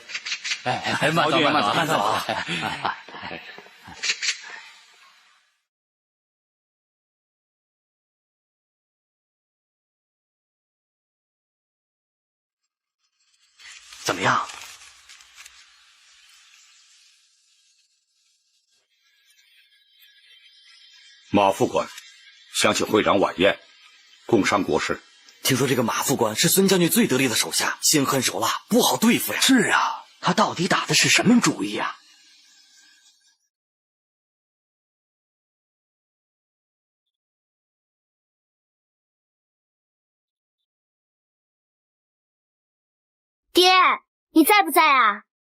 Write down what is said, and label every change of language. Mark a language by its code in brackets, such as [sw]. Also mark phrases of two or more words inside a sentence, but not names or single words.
[zh] 慢走，慢走。怎麼樣？馬副官想請會長晚宴，共商國事。聽說這個馬副官是孫將軍最得力的手下，心狠手辣，不好對付呀。是啊，他到底打的是什麼主意啊？爹，你在不在啊？